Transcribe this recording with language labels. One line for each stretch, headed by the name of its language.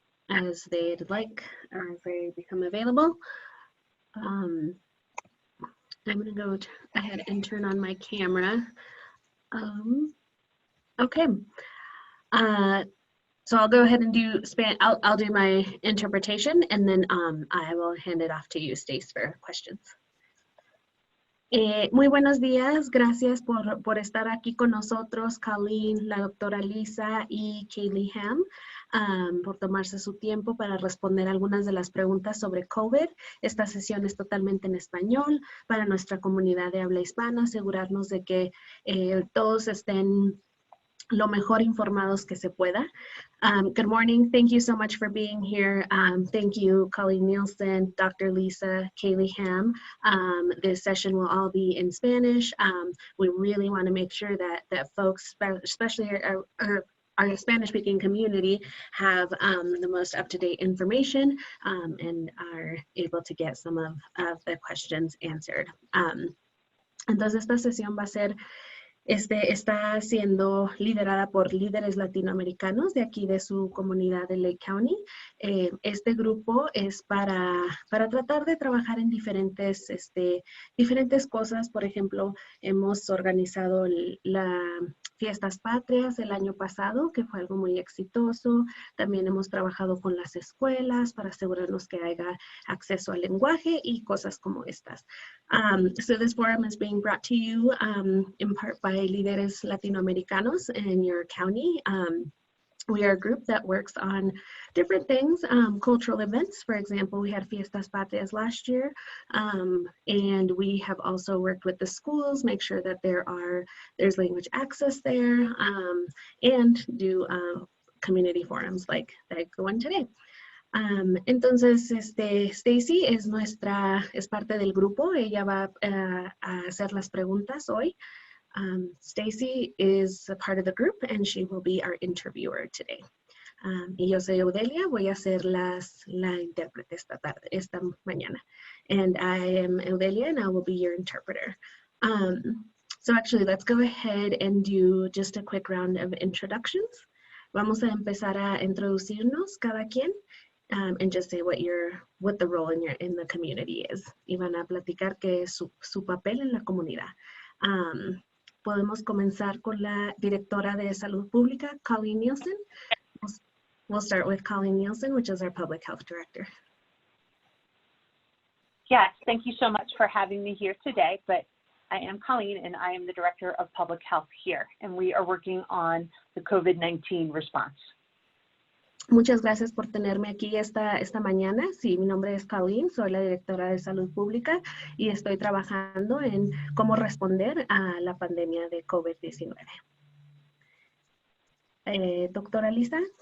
English: as they'd like or as they become available. I'm going to go ahead and turn on my camera. Okay. So I'll go ahead and do I'll do my interpretation, and then I will hand it off to you, Stace, for questions.
Spanish: Muy buenos días, gracias por estar aquí con nosotros, Colleen, la doctora Lisa y Kaylee Ham, por tomarse su tiempo para responder algunas de las preguntas sobre COVID. Esta sesión es totalmente en español para nuestra comunidad de habla hispana, asegurarnos de que todos estén lo mejor informados que se pueda.
English: Good morning. Thank you so much for being here. Thank you, Colleen Nielsen, Dr. Lisa, Kaylee Ham. This session will all be in Spanish. We really want to make sure that folks, especially our Spanish-speaking community, have the most up-to-date information and are able to get some of the questions answered.
Spanish: Entonces, esta sesión va a ser está siendo liderada por líderes latinoamericanos de aquí de su comunidad de Lake County. Este grupo es para tratar de trabajar en diferentes cosas. Por ejemplo, hemos organizado las fiestas patrias el año pasado, que fue algo muy exitoso. También hemos trabajado con las escuelas para asegurarnos que haya acceso al lenguaje y cosas como estas.
English: So this forum is being brought to you in part by Lideres Latinoamericanos in your county. We are a group that works on different things, cultural events. For example, we had Fiestas Patrias last year, and we have also worked with the schools, make sure that there's language access there, and do community forums like the one today.
Spanish: Entonces, Stacy es parte del grupo. Ella va a hacer las preguntas hoy.
English: Stacy is a part of the group and she will be our interviewer today.
Spanish: Y yo soy Eudelia, voy a ser la intérprete esta mañana.
English: And I am Eudelia and I will be your interpreter. So actually, let's go ahead and do just a quick round of introductions.
Spanish: Vamos a empezar a introducirnos cada quien.
English: And just say what the role in the community is.
Spanish: Y van a platicar qué es su papel en la comunidad. Podemos comenzar con la directora de Salud Pública, Colleen Nielsen.
English: We'll start with Colleen Nielsen, which is our Public Health Director. Yes, thank you so much for having me here today, but I am Colleen and I am the Director of Public Health here, and we are working on the COVID-19 response.
Spanish: Muchas gracias por tenerme aquí esta mañana. Sí, mi nombre es Colleen, soy la directora de Salud Pública y estoy trabajando en cómo responder a la pandemia de COVID-19. Doctora Lisa.